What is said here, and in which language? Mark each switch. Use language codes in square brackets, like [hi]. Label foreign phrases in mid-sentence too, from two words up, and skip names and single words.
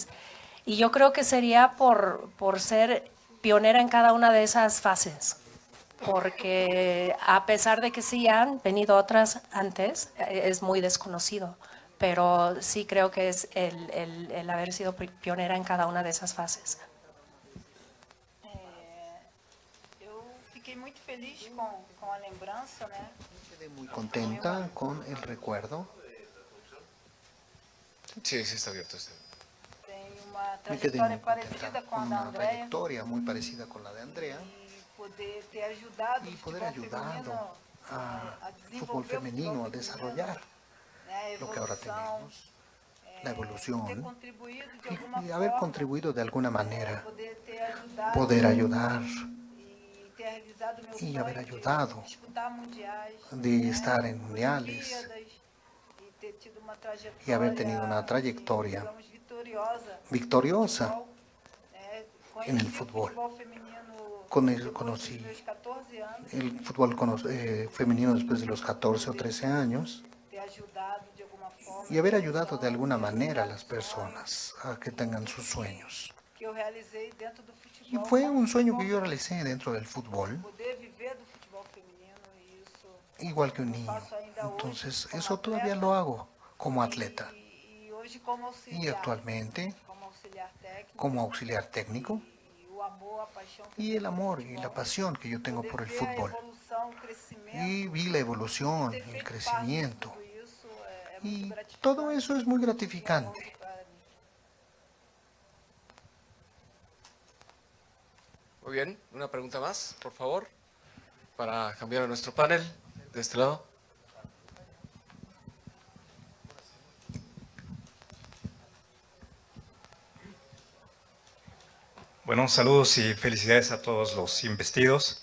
[es] Y yo creo que sería por ser pionera en cada una de esas fases, porque a pesar de que sí han venido otras antes, es muy desconocido, pero sí creo que es el haber sido pionera en cada una de esas fases. [pt] Eu fiquei muito feliz com a lembrança, né? [es] Quedé muy contenta con el recuerdo. Sí, sí está abierto. [pt] Tem uma [es] Me quedé [pt] trajetória [es] muy [pt] parecida [es] contenta [pt] com a [es] con [pt] da [es] una [pt] Andrea. [es] trayectoria muy parecida con la de Andrea [pt] Poder ter ajudado [es] y [pt] o [es] poder [pt] futebol [es] ayudado [pt] feminino [es] al fútbol [pt] desenvolver o [es] femenino a [pt] futebol [es] desarrollar [pt] né, a [es] lo que ahora [pt] evolução, [es] tenemos, la evolución, [pt] ter contribuído de alguma [es] y haber [pt] forma, [es] contribuido de alguna manera, [pt] poder ter ajudado [es] poder ayudar [pt] e ter realizado meu [es] y [pt] sonho [es] haber [pt] de [es] ayudado [pt] disputar mundiais, [es] de estar en mundiales [pt] Olimpíadas, e ter tido uma trajetória, [es] y haber tenido una trayectoria [pt] digamos, vitoriosa, [es] victoriosa [pt] conheci [es] en el [pt] o [es] fútbol. [pt] futebol feminino [es] Conocí [pt] depois dos meus 14 anos, [es] el fútbol femenino después de los 14 o 13 años [pt] ter ajudado de alguma forma, [es] y haber ayudado de alguna manera a las personas a que tengan sus sueños. [pt] que eu realizei dentro do [es] Y [pt] futebol, [es] fue un sueño que yo realicé dentro del fútbol, [pt] poder viver do futebol feminino, e isso [es] igual que un niño. Entonces, eso todavía lo hago como atleta. [pt] e hoje como auxiliar, [es] Y actualmente, [pt] como auxiliar técnico, [es] como auxiliar técnico, [pt] e o amor, a paixão que [es] y el amor y la pasión que yo tengo por el [pt] ver a [es] fútbol. [pt] evolução, o crescimento, [es] Y vi la evolución, [pt] ter [es] el [pt] feito [es] crecimiento. [pt] parte de tudo isso é muito [es] Y [pt] gratificante [es] todo eso es muy gratificante. para mí. Muy bien, una pregunta más, por favor, para cambiar a nuestro panel de este lado. Bueno, saludos y felicidades a todos los investidos.